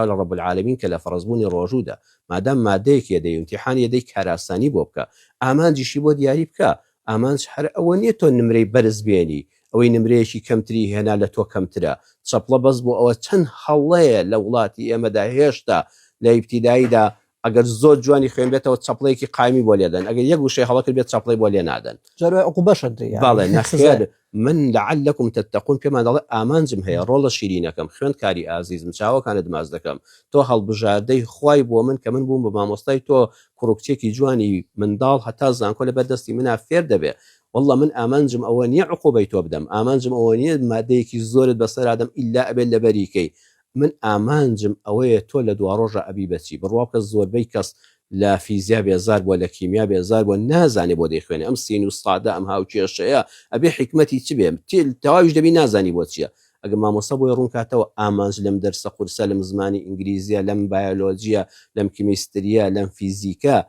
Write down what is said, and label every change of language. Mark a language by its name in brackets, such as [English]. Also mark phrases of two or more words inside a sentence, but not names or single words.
[Central Kurdish] لە ڕەب العالەمین کە لە فەرزبوونی ڕۆژوودا مادام مادەیەکی دەی امتحانی دەی کاراسانی بۆ بکە ئامانجیشی بۆ دیاری بکە ئامانج هەر ئەوە نییە تۆ نمرەی بەرز بێنی ئەوەی نمرەیەکی کەمتری هێنا لە تۆ کەمترە چەپڵە بەس بۆ ئەوە چەند هەڵەیە لە وڵاتی ئێمەدا هێشتا لە ئیبتیداییدا ئەگەر زۆر جوانی خوێن بێتەوە چەپڵەیەکی قایمی بۆ لێدەن ئەگەر یەک وشەی هەڵە کرد بێت چەپڵی بۆ لێ نادەن باڵێ نەخێر من [Arabic] لعلكم تتقون [Central Kurdish] پێمان دەڵێ ئامانجم هەیە ڕۆڵە شیرینەکەم خوێندکاری ئازیزم چاوەکانت ماز دەکەم تۆ هەڵبژاردەی خوای بۆ من کە من بووم بە مامۆستای تۆ کوڕکچێکی جوانی منداڵ هەتا زانکۆ لە بەردەستی منە فێر دەبێ والله من ئامانجم ئەوە نییە عقوبەی تۆ بدەم ئامانجم ئەوە نییە مادەیەکی زۆرت بەسەرادەم ئیلا ئەبێت لە بەریکەی من ئامانجم ئەوەیە تۆ لە دوا ڕۆژە ئەبی بەچی بڕوا کە زۆربەی کەس لە فیزیا بێزار بووە لە کیمیا بێزار بووە نازانێ بۆ دەیخوێنێ ئەم سین و سادە ئەم هاوکێشەیە ئەبێ حکمەتی چ بێ تەواویش دەبی نازانی بۆ چییە ئەگە مامۆستا بۆی ڕوون کاتەوە ئامانج لەم دەرسە قورسە لەم زمانی ئینگلیزیە لەم بایۆلۆجیە لەم کیمیستریە لەم فیزیکە